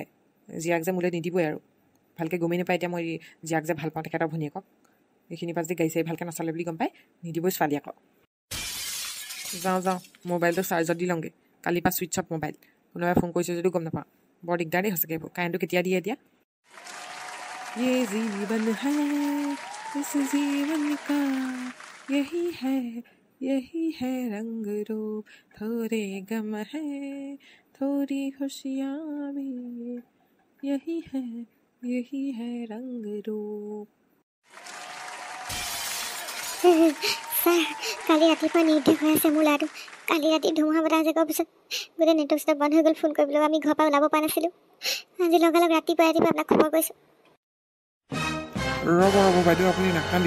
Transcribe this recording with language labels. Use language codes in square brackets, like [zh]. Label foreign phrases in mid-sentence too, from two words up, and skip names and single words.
[as] জীয়াক যে মোলৈ নিদিবই আৰু, ভালকৈ গমেই নাপায় এতিয়া মই জীয়াক যে ভাল পাওঁ তেখেতৰ ভনীয়েকক। এইখিনিৰ পৰা যদি গাড়ী চাড়ী ভালকৈ নচলে বুলি গম পায়, নিদিবই ছোৱালী আকৌ। যাওঁ মোবাইলটো চাৰ্জত দি লওঁগৈ, কালিৰ পৰা [en] switch off [as] মোবাইল। কোনোবাই ফোন কৰিছে যদিও গম নাপাওঁ, বৰ দিগদাৰ দেই সঁচাকৈ এইবোৰ। কাৰেণ্টটো কেতিয়া দিয়ে এতিয়া। [hi] यही है रंग रूप, थोड़े गम है थोड़ी खुशियाँ भी, यही है रंग रूप। [as] কালি ৰাতিপুৱা নিৰ্দেশ হৈ আছে মোৰ ল'ৰাটো। কালি ৰাতি ধুমুহা বতাহ জাকৰ পিছত গোটেই নেটৱৰ্ক চেটৱৰ্ক বন্ধ হৈ গ'ল, ফোন কৰিবলৈ আমি ঘৰৰ পৰা ওলাব পৰা নাছিলোঁ। আজি লগালগ ৰাতিপুৱা আপোনাক খবৰ কৰিছোঁ। ৰ'ব বাইদেউ, আপুনি নাকান্দিব।